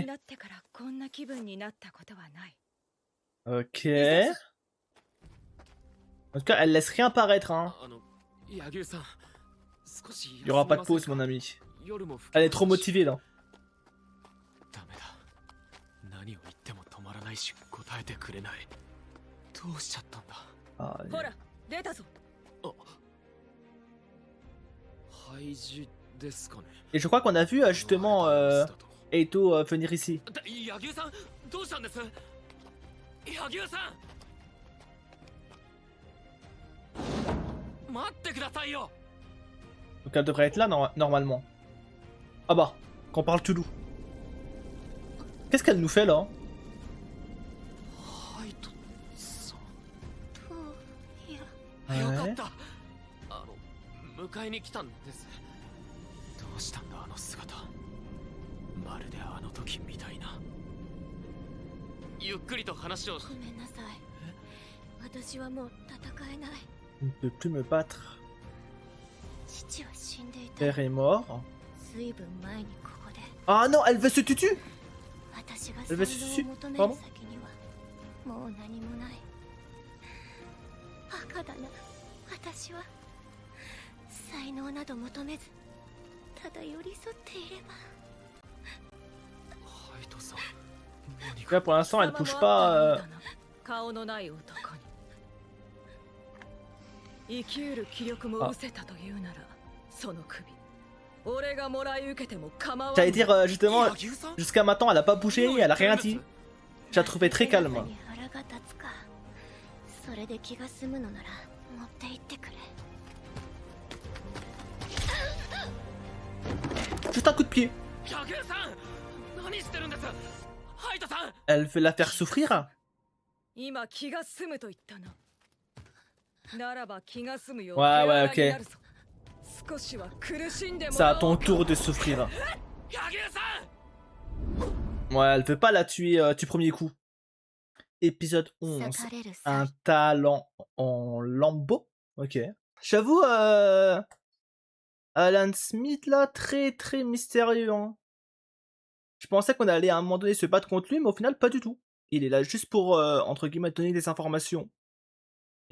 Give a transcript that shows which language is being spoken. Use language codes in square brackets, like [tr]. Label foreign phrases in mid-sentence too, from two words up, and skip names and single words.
[ja] なってからこんな気分になったことはない。 [fr] Ok. En tout cas, elle laisse rien paraître, hein. [ja] 柳生さん、少し [fr] Il y aura pas de pause, mon ami. [ja] 夜も [fr] Elle est trop motivée là. [ja] ダメだ。何を言っても止まらないし答えてくれない。どうしちゃったんだ。 Ah, ほら、出たぞ。廃寺ですかね。 [fr] et je crois qu'on a vu justement Eito venir ici. [ja] 柳生さん、どうしたんです？柳生さん、待ってくださいよ。 [fr] Donc elle devrait être là normalement. Ah bah, Quand on parle Toulouse. Qu'est-ce qu'elle nous fait là? [ja] ハイトさん。といやはいよかった。迎えに来たんです。どうしたんだあの姿。まるであの時みたいな。ゆっくりと話を。ごめんなさい。私はもう戦えない。 [fr] Je ne peux plus me battre. [ja] 父は死んでいた。 [fr] Père est mort. [ja] 随分前にここで。 [fr] Ah non, elle veut se tutu. [ja] 私が [fr] Elle veut [ja] 才 [fr] se [ja] 能を [fr] tutu. [ja] 求める [fr] Pardon? [ja] 先にはもう何もない。バカだな。私は才能など求めず、ただ寄り添っていれば。ハイトさん。何 [fr] Là [ja] か [fr] pour l'instant, elle touche pas. [ja] 顔のない男に生きうる気力も失せたというならその首俺がもらい受けても構わん。 [fr] J'allais dire justement, [ja] 柳生さん。 [fr] jusqu'à maintenant, elle a pas bougé, elle a rien dit. Je la trouvais très [ja] 背 [fr] calme. [ja] 中に腹が立つか。それで気が済むのなら持って行ってくれ。 [fr] Juste un coup de pied. [ja] 柳生さん。何してるんです。ハイトさん。 [fr] Elle veut la faire souffrir. [ja] 今気が済むと言ったな。ならば気が済むよう [fr] Ouais, ouais, [ja] 手荒にな [fr] ok. [ja] るぞ。少しは苦しんでも [fr] C'est à [ja] らお [fr] ton [ja] うか。 [fr] tour de souffrir. [ja] 柳生さん。 [fr] Ouais, elle veut pas la tuer du premier coup. Épisode 11. 裂かれる Un 際 talent en lambeau. Ok. J'avoue, Alan Smith là, très très mystérieux. Hein. Je pensais qu'on allait à un moment donné se battre contre lui, mais au final, pas du tout. Il est là juste pour, entre guillemets, donner des informations. Et c'est tout.